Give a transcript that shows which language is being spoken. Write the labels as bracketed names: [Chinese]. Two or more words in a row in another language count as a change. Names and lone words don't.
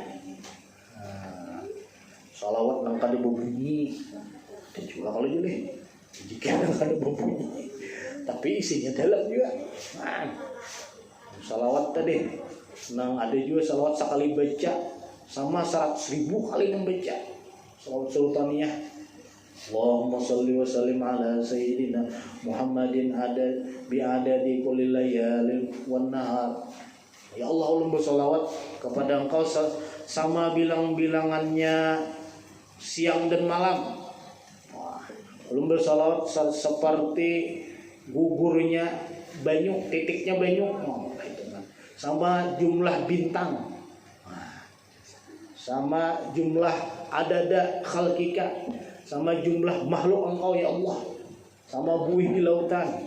[Banjar] Salawat nang kada berbunyi, dan juga kalau jadi jika nang kada berbunyi, tapi isinya dalam juga. Salawat tadi, nang ada juga salawat sekali baca sama 100.000 kali membaca. [Arabic] Salawat sultaniyah اللهم صل وسلم على سيدنا محمد بعدد كل ليال والنهار. يا الله, [Banjar] ulun bersolawat kepada Engkau sama bilang-bilangannya siang dan malam. Ulun bersolawat seperti gugurnya banyu, titiknya banyu, sama jumlah bintang, sama jumlah [Arabic] عدد خلقك, [Banjar] sama jumlah makhluk Engkau ya Allah, sama buih di lautan.